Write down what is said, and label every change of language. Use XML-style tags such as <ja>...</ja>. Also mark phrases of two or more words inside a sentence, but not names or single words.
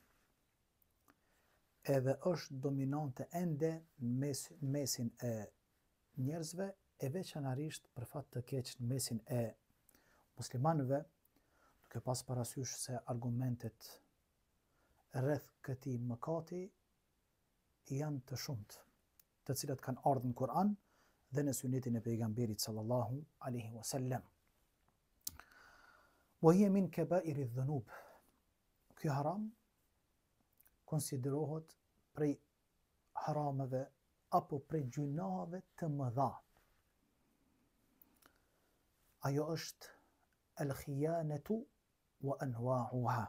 <sq>edhe është dominante ende në mesin e njerëzve, e veçanërisht për fat të keq në mesin e muslimanëve, duke pas parasysh se argumentet rreth këtij mëkati janë të shumtë, të cilat kanë ardhur në Kur'an dhe në sunetin e pejgamberit</sq> <ar>sallallahu alaihi wasallam. Wa hiya min kaba'iri dhunub.</ar> <sq>Ky haram konsiderohet prej harameve apo prej gjunave të mëdha. Ajo është</sq> <ar>al-khiyanatu wa anwa'uha.</ar>